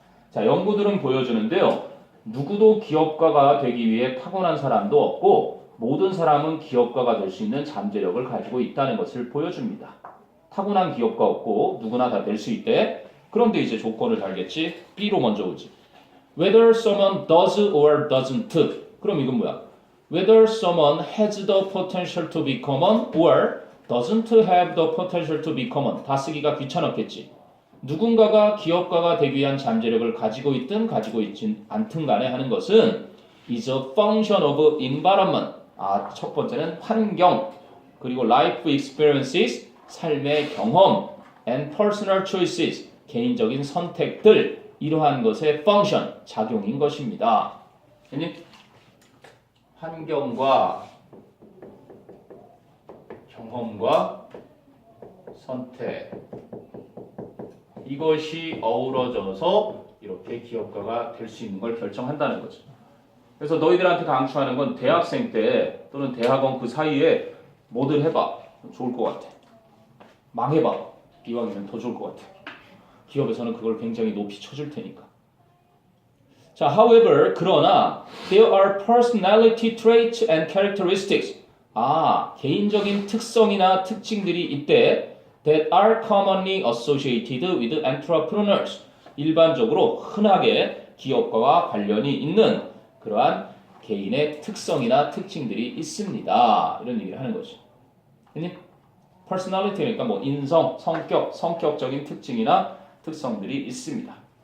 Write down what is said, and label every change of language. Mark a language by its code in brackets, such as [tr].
[ko] 자, 연구들은 보여주는데요. 누구도 기업가가 되기 위해 타고난 사람도 없고 모든 사람은 기업가가 될 수 있는 잠재력을 가지고 있다는 것을 보여줍니다. 타고난 기업가 없고 누구나 다 될 수 있대. 그런데 이제 조건을 달겠지. B로 먼저 오지. [en] Whether someone does or doesn't. [ko] 그럼 이건 뭐야? [en] Whether someone has the potential to become one or doesn't have the potential to become one. [ko] 다 쓰기가 귀찮았겠지. 누군가가 기업가가 되기 위한 잠재력을 가지고 있든 가지고 있진 않든 간에 하는 것은 [en] is a function of environment. [ko] 아, 첫 번째는 환경, 그리고 [en] life experiences, [ko] 삶의 경험, [en] and personal choices, [ko] 개인적인 선택들, 이러한 것의 function, 작용인 것입니다. 환경과 경험과 선택 이것이 어우러져서 이렇게 기업가가 될 수 있는 걸 결정한다는 거죠. 그래서 너희들한테 강추하는 건 대학생 때 또는 대학원 그 사이에 뭐든 해봐. 좋을 것 같아. 망해봐. 이왕이면 더 좋을 것 같아. 기업에서는 그걸 굉장히 높이 쳐줄 테니까. [en] 자, however, [ko] 그러나 [en] there are personality traits and characteristics. [ko] 아, 개인적인 특성이나 특징들이 있대. [en] That are commonly associated with entrepreneurs. [ko] 일반적으로 흔하게 기업가와 관련이 있는 그러한 개인의 특성이나 특징들이 있습니다. 이런 얘기를 하는 거죠. personality 그러니까 뭐 인성, 성격적인 특징이나 특성들이 있습니다.